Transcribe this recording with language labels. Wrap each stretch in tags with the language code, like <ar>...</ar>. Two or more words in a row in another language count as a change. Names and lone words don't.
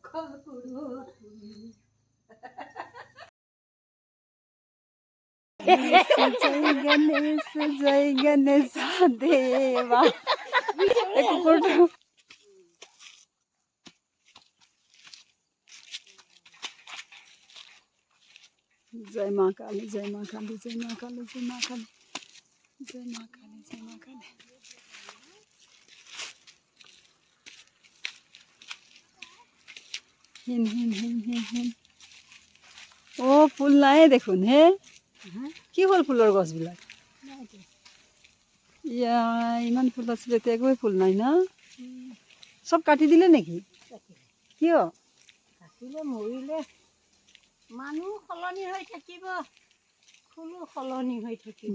<bn>করো তুমি। জয় গণেশ দেবা।</bn> <hi>जय माँ काली, जय माँ काली, जय माँ काली, जय माँ काली, जय माँ काली, जय माँ काली। हिन हिन हिन हिन हिन ओ</hi> <as>ফুল নাই দেখোন হে কি হ'ল ফুলৰ গছবিলাক ইয়া ইমান ফুল আছিল এতিয়া একোৱে ফুল নাই না চব কাটি দিলে নেকি কিয় কাটিলে মৰিলে মানুহ সলনি হৈ থাকিব ফুলো সলনি হৈ থাকিব</as>